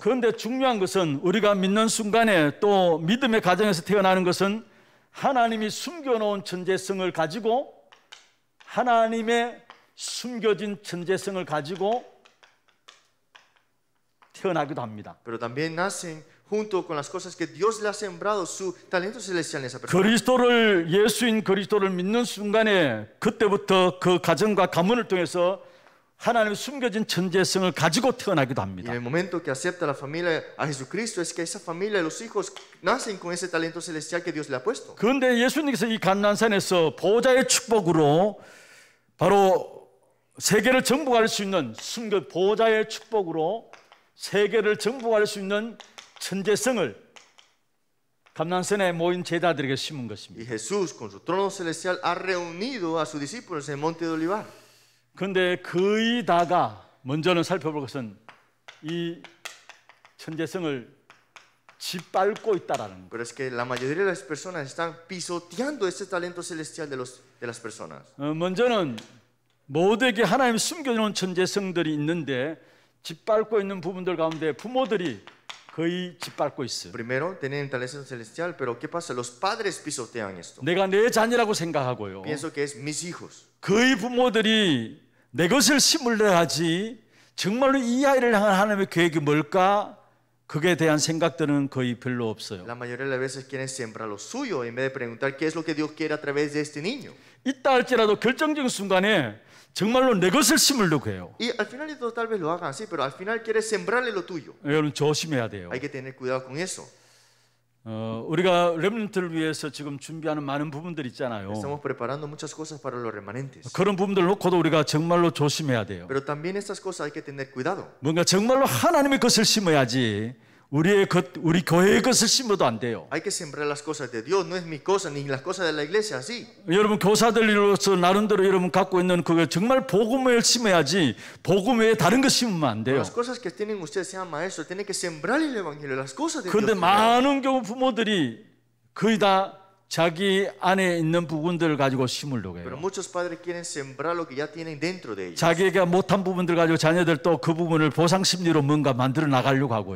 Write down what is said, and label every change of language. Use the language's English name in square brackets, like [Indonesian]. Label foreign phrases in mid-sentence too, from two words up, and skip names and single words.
[Korean] 그런데 중요한 것은 우리가 믿는 순간에 또 믿음의 가정에서 태어나는 것은 하나님이 숨겨놓은 천재성을 가지고 하나님의 숨겨진 천재성을 가지고 태어나기도 합니다. [Spanish] Pero también nacen junto con las cosas que Dios le ha sembrado su talento celestial en esa persona. [Korean] 그리스도를 예수인 그리스도를 믿는 순간에 그때부터 그 가정과 가문을 통해서 하나님의 숨겨진 천재성을 가지고 태어나기도 [Spanish] Y en [Korean] 합니다. [Spanish] el momento que acepta la familia a Jesucristo es que esa familia, los hijos, nacen con ese talento celestial que Dios le ha puesto. [Korean] 그런데 예수님께서 이 감난산에서 보호자의 축복으로 바로 세계를 정복할 수 있는 보호자의 축복으로 세계를 정복할 수 있는 천재성을 감난산에 모인 제자들에게 심은 [Spanish] Y [Korean] 것입니다. [Spanish] Jesús, con su trono celestial, ha reunido a sus discípulos en el monte de Olivar. [Korean] 그런데 거의 다가 먼저는 살펴볼 것은 이 천재성을 짓밟고 있다라는 것. [Spanish] Pero es que la mayoría de las personas están pisoteando ese talento celestial de las personas. [Korean] 먼저는 모두에게 하나님이 숨겨놓은 천재성들이 있는데 짓밟고 있는 부분들 가운데 부모들이 거의 짓밟고 있어요. [Spanish] Primero, tienen talento celestial, pero ¿qué pasa? Los padres pisotean esto. [Korean] 내가 내 자녀라고 생각하고요. [Spanish] Pienso que es mis hijos. [Korean] 거의 부모들이 내 것을 심으려 하지 정말로 이 아이를 향한 하나님의 계획이 뭘까? 그에 대한 생각들은 거의 별로 없어요. [Spanish] La mayoría de las veces quieren sembrar lo suyo en vez de preguntar qué es lo que Dios quiere a través de este niño. [Korean] 있다 할지라도 결정적인 순간에 정말로 내 것을 심으려고 해요. [Spanish] Y al final de todo tal vez lo hagan así, pero al final quieres sembrarle lo tuyo. [Korean] 여러분 조심해야 돼요. [Spanish] Hay que tener cuidado con eso. [Korean] 우리가 렘넌트를 위해서 지금 준비하는 많은 부분들 있잖아요. [Spanish] Estamos preparando muchas cosas para los remanentes. [Korean] 그런 부분들 놓고도 우리가 정말로 조심해야 돼요. [Spanish] Pero también estas cosas hay que tener cuidado. [Korean] 뭔가 정말로 하나님의 것을 심어야지 우리 교회의 것을 심어도 안 돼요. [Spanish] Hay que sembrar las cosas de Dios, no es mi cosa ni las cosas de la iglesia así. [Korean] 여러분 교사들로서 나름대로 여러분 갖고 있는 그거 정말 복음을 심어야지 복음 외에 다른 거 심으면 안 돼요. [Spanish] Las cosas que tienen ustedes sean maestros, tienen que sembrar el evangelio, las cosas de [Korean] 그런데 [Spanish] Dios. [Korean] 많은 경우 부모들이 거의 다 자기 안에 있는 부분들을 가지고 심으려고 [Spanish] Pero [Korean] 해요. [Spanish] muchos padres quieren sembrar lo que ya tienen dentro de ellos. [Korean] 자기가 못한 부분들 가지고 자녀들 또 그 부분을 보상 심리로 뭔가 만들어 나가려고 하고요.